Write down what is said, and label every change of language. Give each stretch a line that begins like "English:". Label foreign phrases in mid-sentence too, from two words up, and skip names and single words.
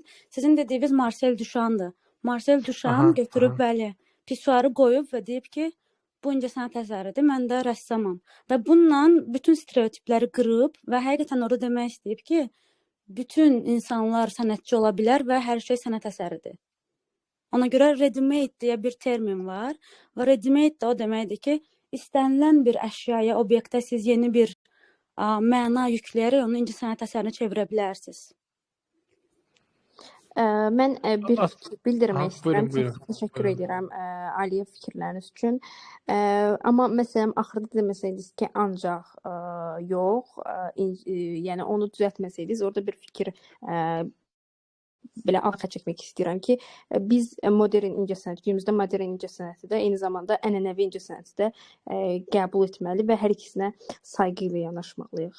Azerbaijani: Sizin dediyiniz Marcel Duchamp'dır. Marcel Duchamp götürüb, bəli, pisuarı qoyub və deyib ki, bu incəsənət əsəridir, mən də rəssamam. Və bununla bütün stereotipləri qırıb və həqiqətən orada demək istəyib ki, bütün insanlar sənətçi ola bilər və hər şey sənət əsəridir. Ona görə ready-made deyə bir termin var və ready-made də o deməkdir ki, istənilən bir əşyaya, obyektə siz yeni bir məna yükləyərək onu incəsənət əsərinə çevirə bilərsiniz. Mən bir fikir bildirmək istəyirəm. Buyurun. Təşəkkür edirəm Aliyə fikirləriniz üçün. Amma məsələn, axırda deməsəydiniz ki, ancaq yox, yəni onu düzəltməsəydiniz, orada bir fikir belə arxa çəkmək istəyirəm ki, biz modern incəsənət, günümüzdə modern incəsənəti də eyni zamanda ənənəvi incəsənəti də qəbul etməli və hər ikisinə sayğı ilə yanaşmalıyıq.